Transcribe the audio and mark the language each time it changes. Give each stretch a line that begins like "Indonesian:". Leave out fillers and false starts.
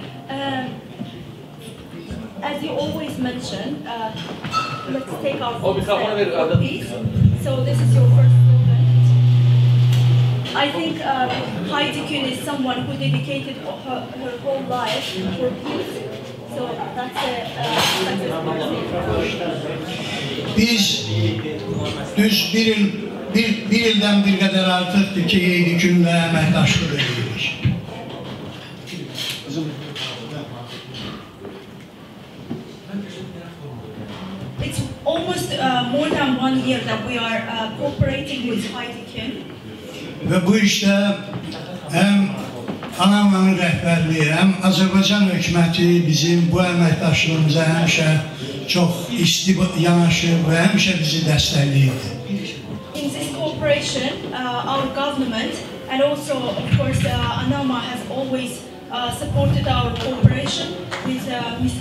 English: As you always mention, let's take our first step for peace. So this is your first slogan. I think Heidi Kuhn is someone who dedicated her whole life for peace. So that's
Azerbaijani: Biz düz bir ildən bir qədər artıqdır ki, Heidi Kuhn'la əməkdaşlıq edirik.
English: It's almost more than 1 year that we are cooperating with Heidi Kuhn.
Azerbaijani: Və bu işdə həm ANAMA'nın rəhbərliyi, həm Azərbaycan hökuməti bizim bu əməkdaşlığımıza həmişə çox isti yanaşır və həmişə bizi dəstəkləyir.
English: In this cooperation, our government and also, of course, ANAMA has always supported our cooperation with Ms.